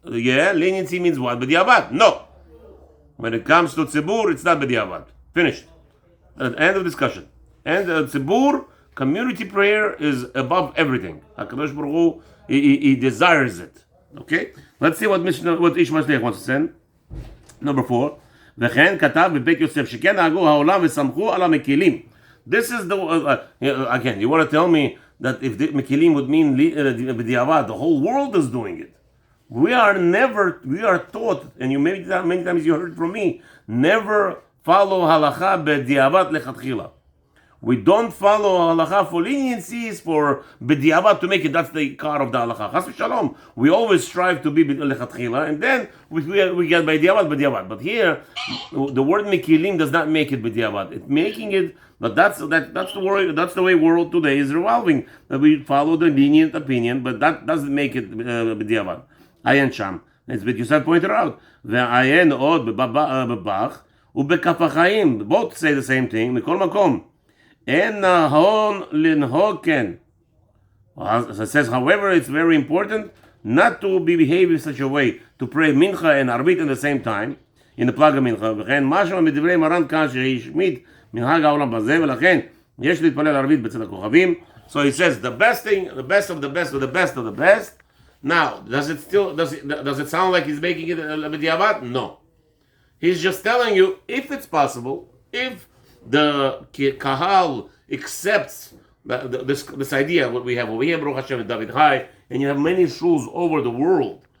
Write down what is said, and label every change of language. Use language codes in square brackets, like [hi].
[en] Yeah, leniency means what? B'diavad? No. When it comes to tzibur, it's not b'diavad. Finished. End of discussion. And tzibur, community prayer is above everything. HaKadosh Baruch Hu, he desires it. Okay? Let's see what Ish Matzliach wants to send. Number 4. [he] וכן כתב בבית יוסף שכן נהגו העולם וסמכו על המקילים. [en] This is the again, you want to tell me that if the mekilim would mean b'diavad, the whole world is doing it. We are taught, and many times you heard from me, never follow halacha b'diavad lechatchila. We don't follow halacha for leniencies, for b'diavad to make it. That's the car of the halacha. Chas v'shalom. We always strive to be lechatchila, and then we get b'diavad. But here, the word mekilim does not make it b'diavad. It's making it. But that's the way world today is revolving. That we follow the lenient opinion, but that doesn't make it b'diavad. [he] Ayin sham. [en] As Beit Yosef pointed out, [he] ve'ayin od bebach u'bekaf ha'chaim. [en] Both say the same thing. [he] Mikol makom. En nahon linhoken. [en] As it says, however, it's very important not to behave in such a way to pray Mincha and Arvit at the same time in the Plaga Mincha. [he] וכן משהו מדברי מרן כאן שהשמיט מנהג העולם בזה, ולכן יש להתפלל ערבית בצד הכוכבים. [en] So he says the best thing, the best of the best of the best of the best. Now, does it sound like he's making it a b'diavad? No. He's just telling you, if it's possible, if the kahal accepts this idea, what we have over here, Baruch Hashem and David Hai, and you have many shuls over the world.